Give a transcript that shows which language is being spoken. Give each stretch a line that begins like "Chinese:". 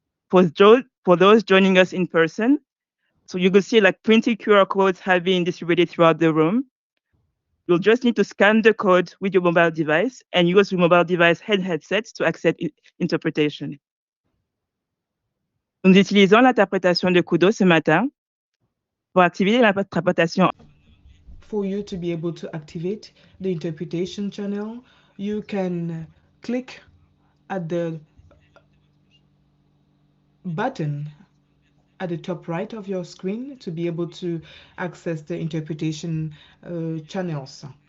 English: For those joining us in person, so you will see like printed QR codes have been distributed throughout the room. You'll just need to scan the code with your mobile device and use your mobile device headsets to accept interpretation.
French: Nous utilisons l'interprétation de Kudo ce matin pour activer l'interprétation.
English: For you to be able to activate the interpretation channel, you can click at the button at the top right of your screen to be able to access the interpretation channels.